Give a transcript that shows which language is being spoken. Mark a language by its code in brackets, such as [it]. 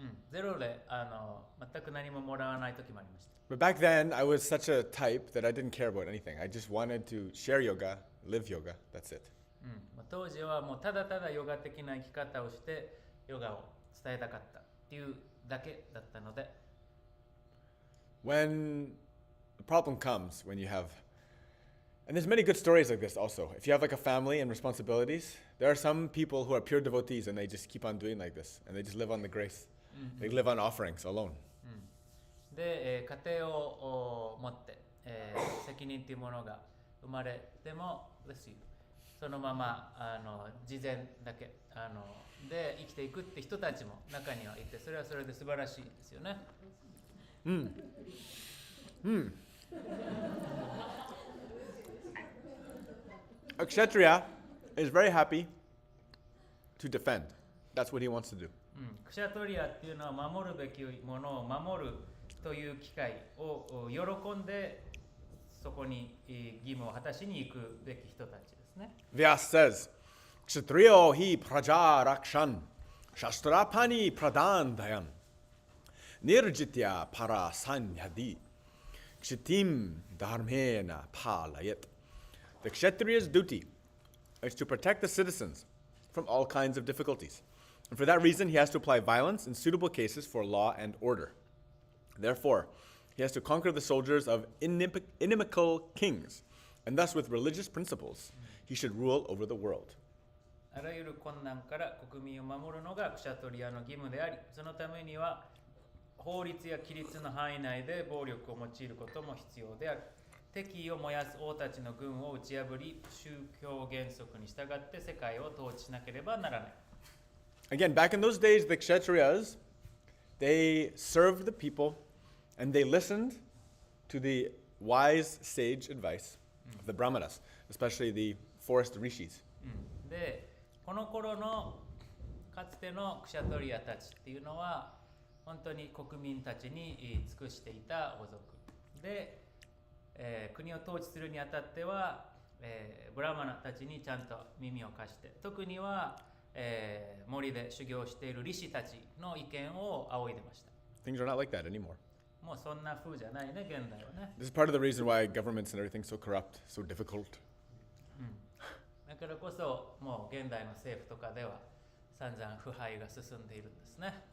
[ja] ゼロで全く何ももらわない時もありました。 [en] But back then, I was such a type that I didn't care about anything. I just wanted to share yoga, live yoga. That's it. [ja] 当時はもうただただヨガ的な生き方をしてヨガを伝えたかったっていうだけだったので、 [en] When the problem comes, when you have, and there's many good stories like this also. If you have like a family and responsibilities, there are some people who are pure devotees and they just keep on doing like this and they just live on the grace. They live on offerings alone. [ja] で、家庭を持って、責任っていうものが生まれてもそのまま事前だけで生きていくって人たちも中にはいて、それはそれで素晴らしいですよね。 [en] A kshatriya is very happy to defend. That's what he wants to do. [ja] クシャトリアっていうのは守るべきものを守るという機会を喜んでそこに義務を果たしに行くべき人たちですね。 [en] Vyas says, [sa] Kshatriyo hi praja rakshan, shastrapani pradandayan, nirjitya para sanyadi, kshitim dharmena palayat. [en] The Kshatriya's duty is to protect the citizens from all kinds of difficulties. And for that reason, he has to apply violence in suitable cases for law and order. Therefore, he has to conquer the soldiers of inimical kings, and thus with religious principles, he should rule over the world. [ja] あらゆる困難から国民を守るのがクシャトリアの義務であり、そのためには法律や規律の範囲内で暴力を用いることも必要である。敵意を燃やす王たちの軍を打ち破り、宗教原則に従って世界を統治しなければならない。 [en] Again, back in those days, the Kshatriyas, they served the people and they listened to the wise sage advice of the Brahmanas, especially the forest rishis. [ja] で、この頃のかつてのクシャトリアたちっていうのは本当に国民たちに尽くしていた王族で、国を統治するにあたっては、ブラマナたちにちゃんと耳を貸して、特には、森で修行しているリシたちの意見を仰いでました。 [en] Things are not like that anymore. [ja] もうそんな風じゃないね、現代はね。 [en] This is part of the reason why governments and everything's so corrupt, so difficult. [ja] だからこそもう現代の政府とかでは散々腐敗が進んでいるんですね。